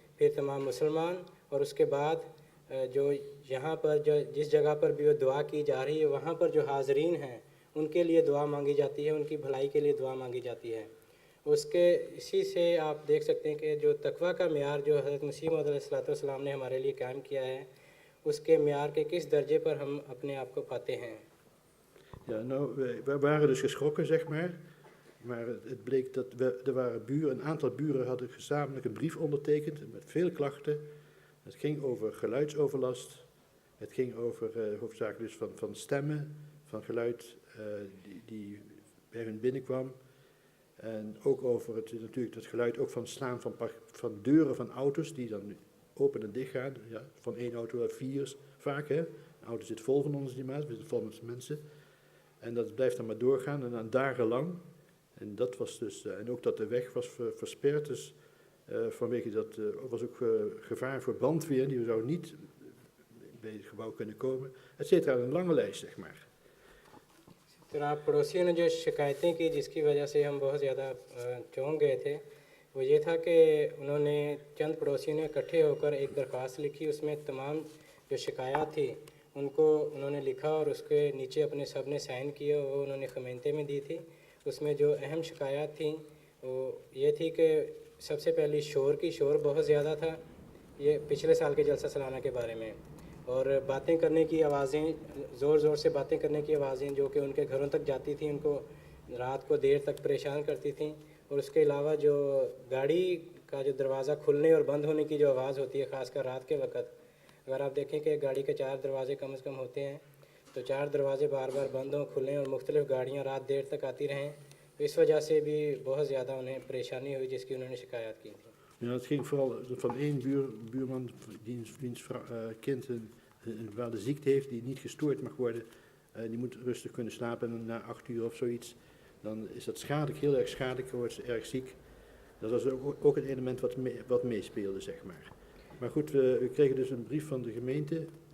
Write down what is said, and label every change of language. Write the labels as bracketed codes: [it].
[ur] پھر تمام مسلمان، اور اس کے بعد جو یہاں پر جو جس جگہ پر بھی وہ دعا کی جا رہی ہے وہاں پر جو حاضرین ہیں ان کے لیے دعا مانگی جاتی ہے، ان کی بھلائی کے لیے دعا مانگی جاتی ہے۔ اسی سے آپ دیکھ سکتے ہیں کہ جو تقویٰ کا معیار جو حضرت مسیح موعود علیہ الصلوۃ والسلام نے ہمارے لیے قائم کیا ہے، اس کے معیار کے کس درجے پر ہم اپنے آپ کو پاتے ہیں۔ [nl] Ja, nou, wij waren dus geschrokken, zeg maar. Maar het bleek dat er waren buren, een aantal buren hadden gezamenlijk een brief ondertekend met veel klachten. Het ging over geluidsoverlast. Het ging over hoofdzakelijk dus van stemmen, van geluid die bij hun binnenkwam. En ook over natuurlijk dat geluid ook van slaan van deuren van auto's die dan open en dicht gaan. Ja, van één auto naar 4 vaak. Hè. Een auto zit vol van ons die maat, we zitten vol met mensen. En dat blijft dan maar doorgaan en dan dagenlang. En dat was dus, en ook dat de weg was versperd, dus vanwege dat was ook gevaar voor brandweer, die zou niet bij het gebouw kunnen komen, et cetera, een lange lijst, zeg maar. [ur] طرح پڑوسیوں نے جو شکایتیں کی جس کی وجہ سے ہم بہت زیادہ چونک گئے تھے وہ یہ تھا کہ انہوں نے چند پڑوسیوں نے اکٹھے ہو کر ایک درخواست لکھی، اس میں تمام جو شکایات تھی ان کو انہوں نے لکھا اور اس کے نیچے اپنے سب نے سائن کیے، وہ انہوں نے خمینتے میں دی تھی۔ اس میں جو اہم شکایات تھیں وہ یہ تھی کہ سب سے پہلی شور بہت زیادہ تھا، یہ پچھلے سال کے جلسہ سالانہ کے بارے میں، اور باتیں کرنے کی آوازیں، زور زور سے باتیں کرنے کی آوازیں جو کہ ان کے گھروں تک جاتی تھیں، ان کو رات کو دیر تک پریشان کرتی تھیں۔ اور اس کے علاوہ جو گاڑی کا جو دروازہ کھلنے اور بند ہونے کی جو آواز ہوتی ہے خاص کر رات کے وقت، اگر آپ دیکھیں کہ گاڑی کے 4 دروازے کم از کم ہوتے ہیں تو 4 دروازے بار بار بند ہوں کھلیں اور مختلف گاڑیاں رات دیر تک آتی رہیں، تو اس وجہ سے بھی بہت زیادہ انہیں پریشانی ہوئی جس کی انہوں نے شکایت کی تھی۔ [nl] Ja, het ging vooral van één buurman wiens kind een bepaalde ziekte heeft die niet gestoord mag worden. Die moet rustig kunnen slapen en na 8 uur of zoiets. Dan is dat schadelijk, heel erg schadelijk, wordt ze erg ziek. Dat was ook een element wat meespeelde, zeg maar. Maar goed, we kregen dus een brief van de gemeente.